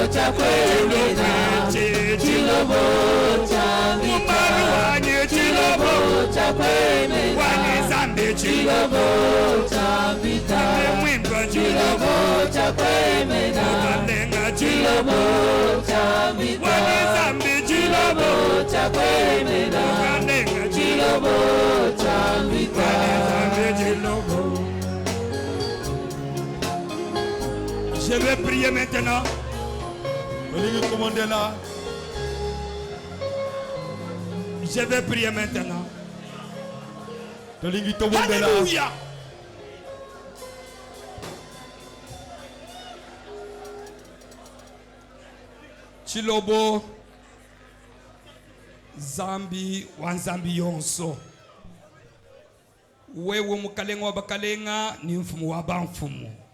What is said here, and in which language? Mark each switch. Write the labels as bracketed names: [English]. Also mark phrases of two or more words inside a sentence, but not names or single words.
[Luba-Lulua] Chilobo Mumalu wanye chilobo Wani zambi chilobo Zambi mwimpa chilobo Mukalenga chilobo Wani zambi chilobo Mukalenga chilobo Wani zambi chilobo. [French] Je vais prier maintenant. Je vais prier maintenant. Alléluia. [Luba-Lulua] Chilobo Zambi wanzambi yonso. Wewe mukalenga wa bakalenga ni mfumu wa bamfumu.